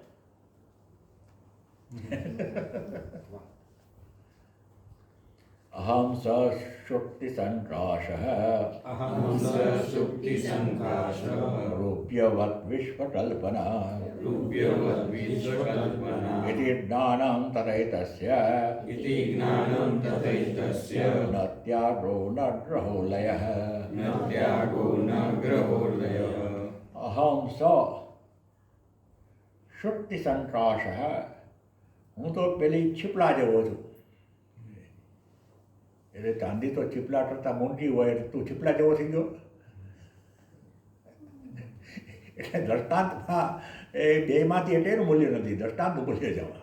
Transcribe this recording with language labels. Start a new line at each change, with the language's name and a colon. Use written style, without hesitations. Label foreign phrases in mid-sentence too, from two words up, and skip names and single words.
Sanskrit: અહમ સ શુક્તિ સંકાશઃ રૂપ્યવત વિશ્વકલ્પના ઇતિ જ્ઞાનં તથૈતસ્ય न त्यागो न ग्रहो लयः न त्यागो न ग्रहो लयः अहम स શુક્તિ સંકાશ.
Gujarati: હું તો પેલી છીપલા જેવો છું. એટલે ચાંદી તો છીપલા કરતાં મોંઘી હોય એટલે તું છીપલા જેવો થઈ ગયો. એટલે દ્રષ્ટાંતમાં એ બેમાંથી એટલે એનું મૂલ્ય નથી, દ્રષ્ટાંતનું મૂલ્ય જવા.